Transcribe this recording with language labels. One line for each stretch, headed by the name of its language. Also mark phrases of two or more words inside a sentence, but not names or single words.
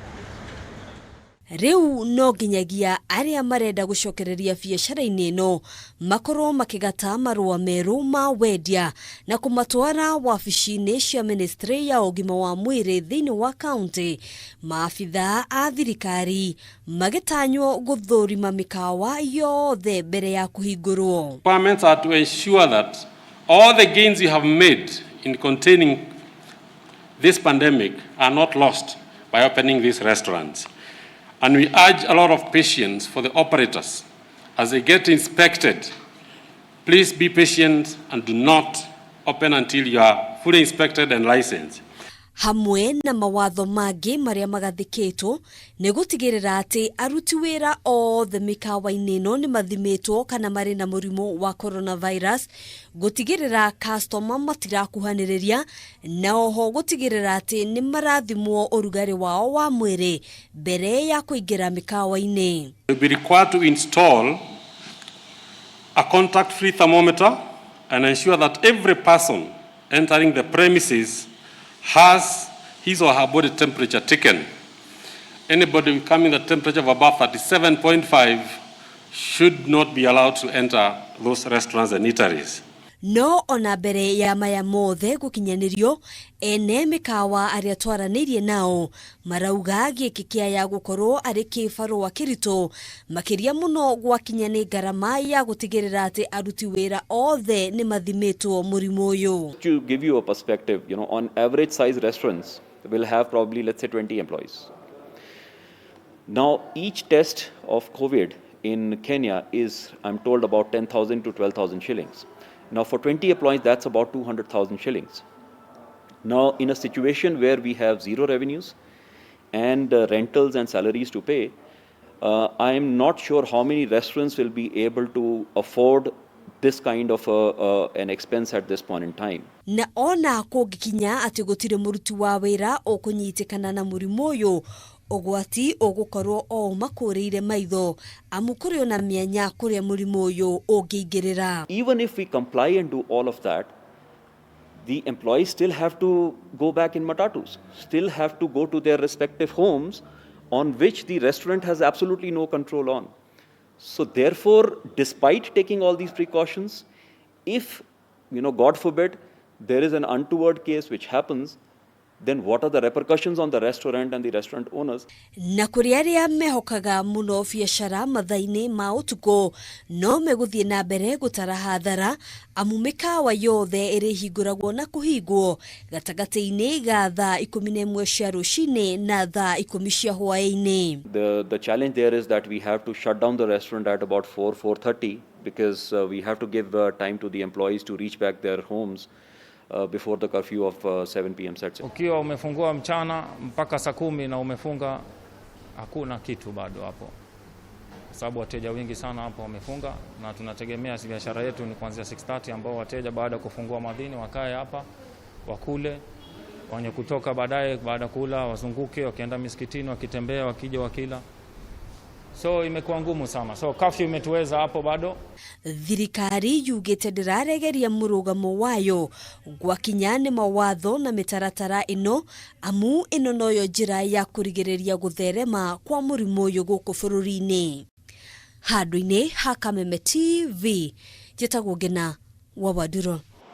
Kikuyu: Riu no nginyagia aria marenda gucokereria biacara-ini ino makorwo makigata marua meru ma wendia na kumatwara wabici-ini cia ministry ya ugima wa mwiri thiini wa county. Maabitha a thirikari magitanywo guthurima mikawa yothe mbere ya kuhingurwo.
English: Requirements are to ensure that all the gains you have made in containing this pandemic are not lost by opening these restaurants. And we urge a lot of patience for the operators as they get inspected. Please be patient and do not open until you are fully inspected and licensed.
Kikuyu: Hamwe na mawatho mangi maria magathikitwo ni gutigirira ati aruti wira othe mikawa-ini ino ni mathimitwo kana mari na murimu wa coronavirus, gutigirira customer matirakuhaniriria na oho gutigirira ati ni marathimwo urugari wao wa mwiri mbere ya kuingira mikawa-ini.
English: You'll be required to install a contact-free thermometer and ensure that every person entering the premises has his or her body temperature taken. Anybody coming the temperature of above 37.5 should not be allowed to enter those restaurants and eateries.
Kikuyu: No ona mbere ya maya mothe gukinyanirio, ene mikawa aria twaranirie nao marauga giki kia ya gukorwo ari kibarua kirito makiria muno gwakinya ni garama ya gutigirira ati aruti wira othe ni mathimitwo murimu uyu.
English: To give you a perspective, on average size restaurants will have probably, let's say, 20 employees. Now, each test of COVID in Kenya is, I'm told, about 10,000 to 12,000 shillings. Now, for 20 employees, that's about 200,000 shillings. Now, in a situation where we have zero revenues and rentals and salaries to pay, I am not sure how many restaurants will be able to afford this kind of an expense at this point in time.
Kikuyu: Na ona kugikinya ati gutire muruti wa wira okunyitikana na murimu uyu ogwati ogukorwo o makureire maitho amukuri na mianya kuria murimu uyu ungingirira.
English: Even if we comply and do all of that, the employees still have to go back in matatus, still have to go to their respective homes on which the restaurant has absolutely no control on. So therefore, despite taking all these precautions, if, God forbid, there is an untoward case which happens, then what are the repercussions on the restaurant and the restaurant owners?
Kikuyu: Na kuri aria mehokaga muno biacara mathaini ma utuko no meguthie na mbere gutara hathara amu mikawa yothe iri hinguragwo na kuhingwo gatagati-ini ga thaa 11 cia rucini na thaa 10 cia hwaini.
English: The challenge there is that we have to shut down the restaurant at about 4:30 because we have to give time to the employees to reach back their homes before the curfew of 7 p.m. sets in.
Swahili: Ukiwa umefungua mchana mpaka saa 10 na umefunga, hakuna kitu bado hapo, kwa sababu wateja wengi sana hapo wamefunga, na tunategemea biashara yetu ni kuanzia 6:30 ambao wateja baada ya kufungua madhini wakae hapa wakule, wenye kutoka baadaye baada kula wazunguke wakienda misikitini wakitembea wakija wakila. So imekuwa ngumu sana. So curfew imetuweza hapo bado.
Kikuyu: Thirikari yugite ndiraregeria murugamo wayo gwakinya ni mawatho na mitaratara ino amu ino noyo njira ya kurigiriria gutherema kwa murimu uyu guku bururi-ini. Handu-ini ha Kameme TV, njitagwo Ngina wa Waduro.